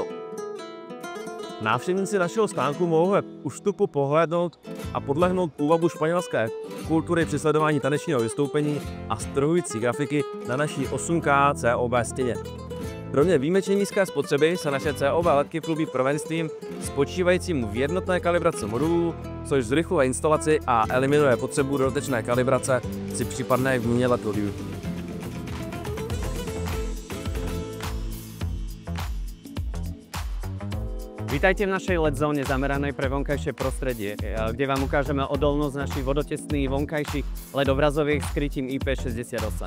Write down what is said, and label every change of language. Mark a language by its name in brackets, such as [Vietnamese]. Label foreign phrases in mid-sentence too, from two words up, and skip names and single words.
[Czech] Návštěvníci našeho stánku mohou u vstupu pohlédnout a podlehnout půvabu španělské kultury při sledování tanečního vystoupení a strhující grafiky na naší 8K COB stěně. Kromě výjimečně nízké spotřeby se naše COB ledky chlubí prvenstvím spočívajícím v jednotné kalibraci modulů, což zrychluje instalaci a eliminuje potřebu dodatečné kalibrace při případné výměně LED-diodů. [Slovak] Vítajte v našej LED zóne zameranej pre vonkajšie prostredie, kde vám ukážeme odolnosť našich vodotesných vonkajších LED obrazoviek s krytím IP68.